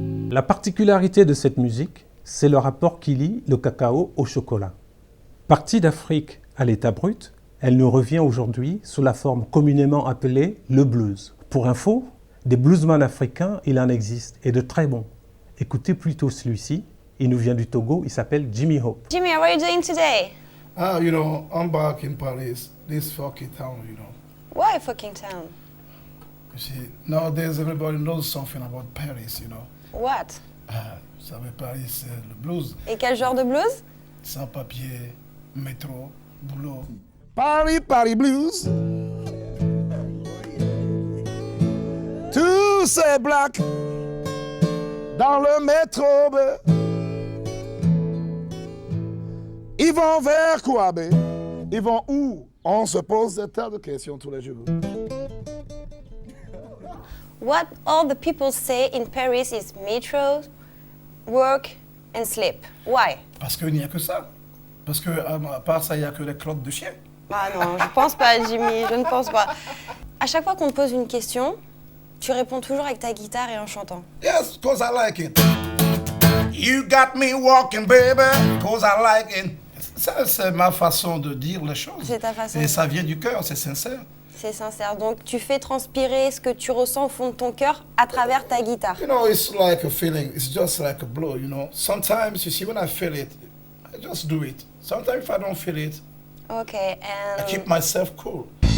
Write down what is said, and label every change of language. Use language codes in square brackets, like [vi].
[fr] La particularité de cette musique, c'est le rapport qui lie le cacao au chocolat. Partie d'Afrique à l'état brut, elle nous revient aujourd'hui sous la forme communément appelée le blues. Pour info, des bluesmen africains, il en existe, et de très bons. Écoutez plutôt celui-ci, il nous vient du Togo, il s'appelle Jimmy Hope. [en] Jimmy, what are you doing today? I'm back in Paris, this fucking town, Why fucking town? You see, nowadays everybody knows something about Paris, What? [fr] Vous savez, Paris, c'est le blues. Et quel genre de blues? Sans papier, métro, boulot. Paris, Paris Blues. Tous ces blacks dans le métro, ils vont vers quoi, ils vont où? On se pose des tas de questions tous les jours. [en] What all the people say in Paris is metro, work and sleep. Why? [fr] Parce qu'il n'y a que ça. Parce que à part ça, il n'y a que les crottes de chien. Ah non, je pense pas, Jimmy, je ne pense pas. À chaque fois qu'on te pose une question, tu réponds toujours avec ta guitare et en chantant. [en] Yes, cause I like it. You got me walking, baby, cause I like it. [fr] Ça, c'est ma façon de dire les choses. C'est ta façon. Et ça vient du cœur, c'est sincère. C'est sincère. Donc tu fais transpirer ce que tu ressens au fond de ton cœur à travers ta guitare. [en] It's like a feeling. It's just like a blow, Sometimes, you see, when I feel it, I just do it. Sometimes if I don't feel it, Okay, I keep myself cool.